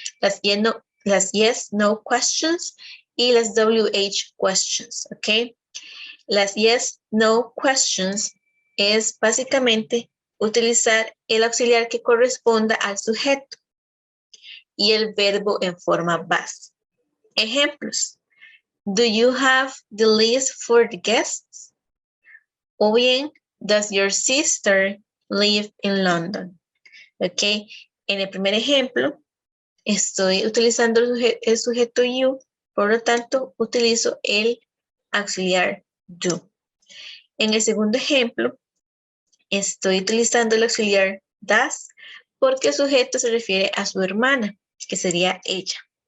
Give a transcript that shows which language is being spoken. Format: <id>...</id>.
<es>Las yes, no questions y las WH questions. ¿Ok? Las yes, no questions es básicamente utilizar el auxiliar que corresponda al sujeto y el verbo en forma base. Ejemplos.</es> <en>Do you have the list for the guests?</en> <es>O bien,</es> <en>does your sister live in London?</en> <es>Ok, en el primer ejemplo, estoy utilizando el sujeto you, por lo tanto, utilizo el auxiliar do. En el segundo ejemplo, estoy utilizando el auxiliar does porque el sujeto se refiere a su hermana, que sería ella.</es>